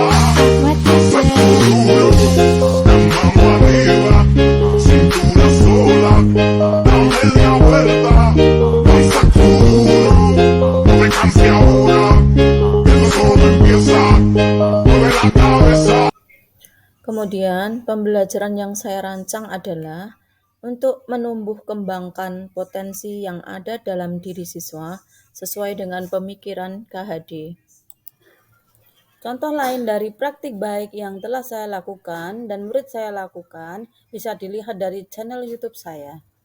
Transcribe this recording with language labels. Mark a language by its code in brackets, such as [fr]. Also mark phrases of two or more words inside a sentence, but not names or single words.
[es] Danza con duro, la mano arriba, cintura sola, da media vuelta. Danza con duro, no me canse ahora, esto solo empieza, mueve la cabeza. [id] Kemudian, pembelajaran yang saya rancang adalah untuk menumbuh kembangkan potensi yang ada dalam diri siswa sesuai dengan pemikiran KHD. Contoh lain dari praktik baik yang telah saya lakukan dan murid saya lakukan bisa dilihat dari channel YouTube saya.